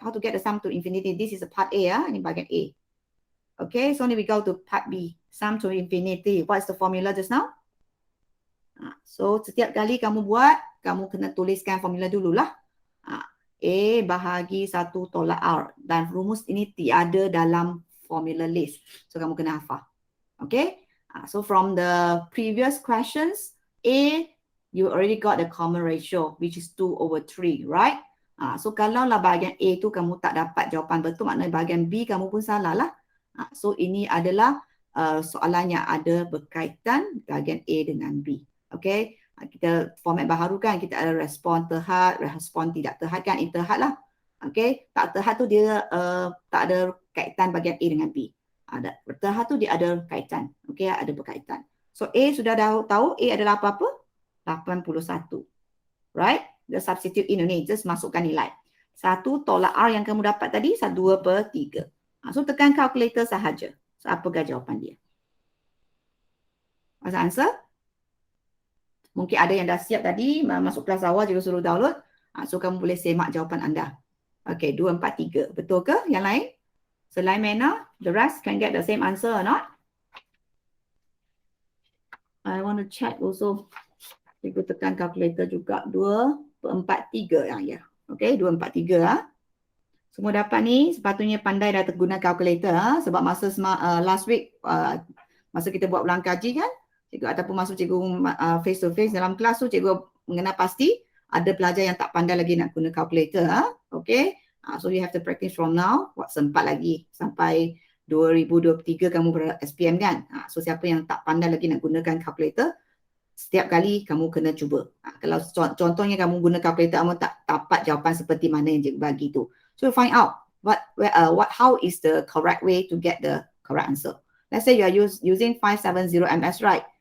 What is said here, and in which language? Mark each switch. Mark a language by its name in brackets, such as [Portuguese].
[English] How to get the sum to infinity? This is a part A [Malay] ya, ini bahagian A. [English] Okay, so now we go to part B, sum to infinity. What is the formula just now? [Malay] So setiap kali kamu buat, kamu kena tuliskan formula dululah. A bahagi 1 tolak R, dan rumus ini tiada dalam formula list. So kamu kena hafal. [English] Okay, so from the previous questions, A, you already got the common ratio, which is 2/3, right? [Malay] So kalau lah bahagian A tu kamu tak dapat jawapan betul, maknanya bahagian B kamu pun salah lah. So ini adalah soalan yang ada berkaitan bahagian A dengan B. Okay, kita format baharu kan, kita ada respon terhad, respon tidak terhad kan, interhad lah. Okay, tak terhad tu dia tak ada kaitan bahagian A dengan B. Ada terhad tu dia ada kaitan. Okay, ada berkaitan. So A sudah tahu A adalah apa-apa? 81. [English] Right? The substitute in [Malay] ni, [English] just [Malay] masukkan nilai. 1 tolak R yang kamu dapat tadi, 2/3. So tekan calculator sahaja. So apakah jawapan dia? [English] What's the answer? [Malay] Mungkin ada yang dah siap tadi, masuk kelas awal juga suruh download. So kamu boleh semak jawapan anda. Okay, 2/3. Betul ke yang lain? [English] Selain Mena, the rest can get the same answer or not? I want to check also. [Malay] Cikgu tekan calculator juga. 2/3 ya. Okay, 2/3 Semua dapat ni, sepatutnya pandai dah guna calculator sebab masa last week masa kita buat ulang kaji kan, cikgu ataupun masuk cikgu face to face dalam kelas tu, cikgu mengenal pasti ada pelajar yang tak pandai lagi nak guna calculator. [English] Okay, so you have to practice from now. [Malay] Sempat lagi sampai 2023 kamu ber-SPM kan. So siapa yang tak pandai lagi nak gunakan calculator, setiap kali kamu kena cuba. Kalau contohnya kamu guna calculator, kamu tak dapat jawapan seperti mana yang cikgu bagi tu. [English] So find out how is the correct way to get the correct answer. Let's say you are using 570 ms, right?